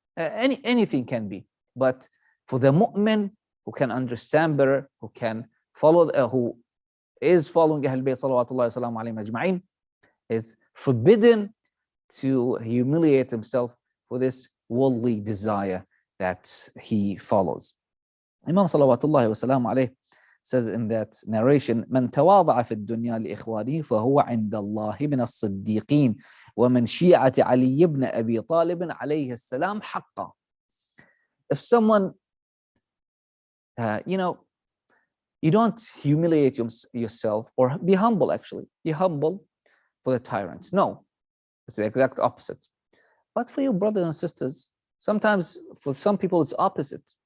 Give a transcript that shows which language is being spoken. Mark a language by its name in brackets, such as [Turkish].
[English] Anything can be. But for the mu'min who can understand better, who can follow, who is following Ahlul Bayt salawatullahi wa salamu alayhim ajma'in, is forbidden to humiliate himself for this worldly desire that he follows. Imam salawatullahi wa salamu alayhi says in that narration, [Arabic] من تواضع في الدنيا لإخوانه فهو عند الله من الصديقين ومن شيعة علي بن أبي طالب عليه السلام حقا. [English] If someone, you don't humiliate yourself, or be humble, actually. Be humble for the tyrants. No, it's the exact opposite. But for your brothers and sisters, sometimes for some people it's opposite.